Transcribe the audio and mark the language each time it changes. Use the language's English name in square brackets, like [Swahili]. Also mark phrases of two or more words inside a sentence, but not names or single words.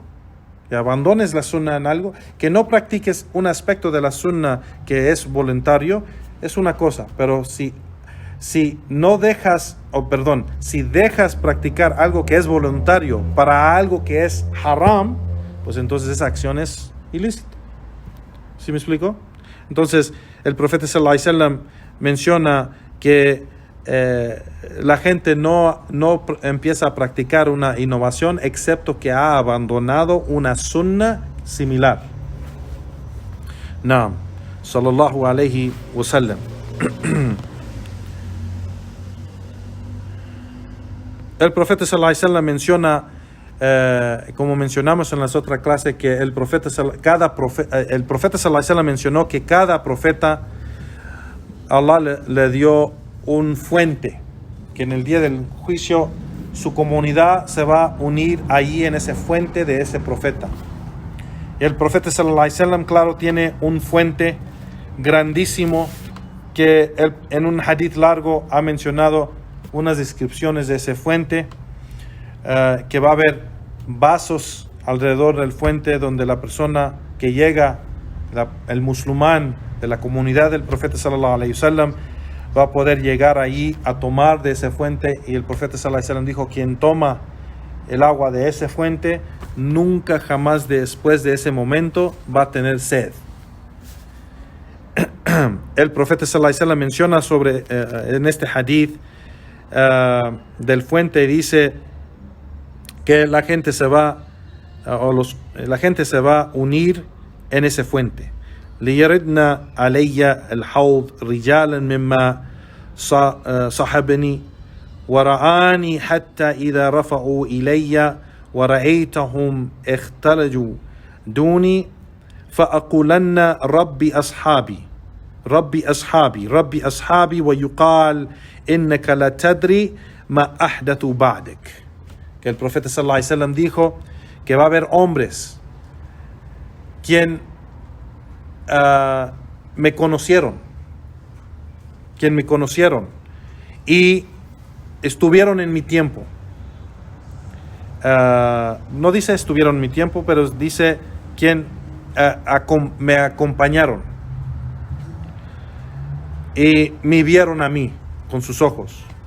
[Spanish] Que abandones la sunna en algo, que no practiques un aspecto de la sunna que es voluntario, es una cosa. Pero si dejas practicar algo que es voluntario para algo que es haram, pues entonces esa acción es ilícita. ¿Sí me explico? Entonces, el profeta [Arabic] صلى الله عليه وسلم [Spanish] menciona que la gente no empieza a practicar una innovación excepto que ha abandonado una sunna similar. [Arabic] نعم، صلى الله عليه وسلم. [Spanish] El profeta [Arabic] صلى الله عليه وسلم [Spanish] menciona, como mencionamos en las otras clases, que el profeta [Arabic] صلى الله عليه وسلم [Spanish] mencionó que cada profeta Allah le dio un fuente, que en el día del juicio su comunidad se va a unir ahí en ese fuente de ese profeta. Y el profeta [Arabic] صلى الله عليه وسلم, [Spanish] claro, tiene un fuente grandísimo que él, en un hadith largo, ha mencionado unas descripciones de ese fuente, que va a haber vasos alrededor del fuente donde la persona que llega, el musulmán de la comunidad del profeta [Arabic] صلى الله عليه وسلم, [Spanish] va a poder llegar ahí a tomar de esa fuente. Y el profeta [Arabic] صلى الله عليه وسلم [Spanish] dijo: quien toma el agua de esa fuente, nunca jamás después de ese momento va a tener sed. El profeta [Arabic] صلى الله عليه وسلم [Spanish] menciona sobre en este hadith del fuente, dice que la gente se va a unir en ese fuente. [Arabic] ليردنا علي الحوض رجالا مما صحبني ورآني حتى إذا رفعوا إلي ورأيتهم اختلجوا دوني فأقولن ربي أصحابي ويقال إنك لا تدري ما أحدث بعدك. [Spanish] Que el profeta [Arabic] صلى الله عليه وسلم [Spanish] dijo que va a haber hombres quien me conocieron, y estuvieron en mi tiempo. No dice estuvieron en mi tiempo, pero dice quien me acompañaron y me vieron a mí con sus ojos.